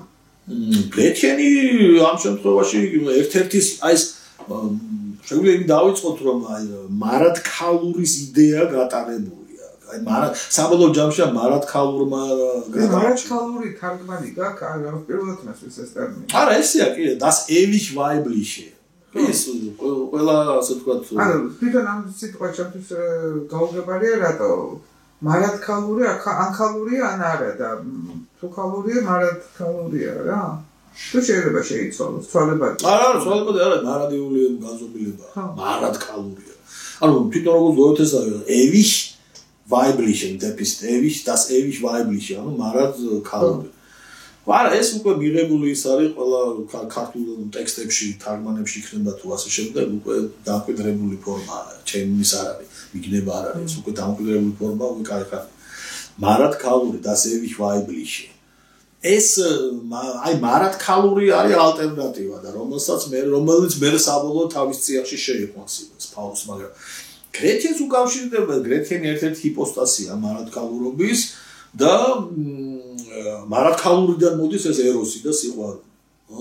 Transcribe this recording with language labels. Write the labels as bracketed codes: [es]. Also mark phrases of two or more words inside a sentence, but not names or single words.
[ka] გრეთენი ამ შემთხვევაში ერთ-ერთი აი ეს შეგვიძლია იმ დავიწყოთ რომ აი მარადქალურის იდეა გატარებულია. აი საბოლოო ჯამში მარადქალურმა მარადქალური თარგმანი გაქვს, არა პირველად მასვეს ეს ტერმინი. არა ესეა კი, [de] das ewig weibliche. [ka] ეს ყველა ასე ვთქვათ. ანუ თვითონ ამ სიტყვა ჩემთვის გაუგებარია, რატო მარადქალური ანქალურია ან არა და თუ ქალურია მარადქალურია რა. თუ შეიძლება შეიცვალოს ცვალებადი. არა, ცვალებადი არა, მარადიული განზომილება. მარადქალურია. ანუ თვითონ როგორც გოეთესა [de] ewig weibliche, ewig das ewig weibliche, [ka] ანუ მარადქალური. არა, ეს უკვე მიღებული ის არის ყველა ქართულ ტექსტებში, თარგმანებში იქნება თუ ასე შემდეგ, უკვე დამკვიდრებული ფორმა, ჩემის არ არის, მიგნება არ არის, უკვე დამკვიდრებული ფორმა, უკვე კაი. მარადქალური [de] das ewig weibliche. [ka] ეს აი მარადქალური არის ალტერნატივა და რომელიც მე საბოლოოდ თავის წიაღში შეიყვანს იმას ფაუსტს, მაგრამ გრეთენს უკავშირდება, გრეთენი ერთ-ერთი ჰიპოსტაზია მარადქალურობის და მარადქალურიდან მოდის ეს ეროსი და სიყვარული, ხო?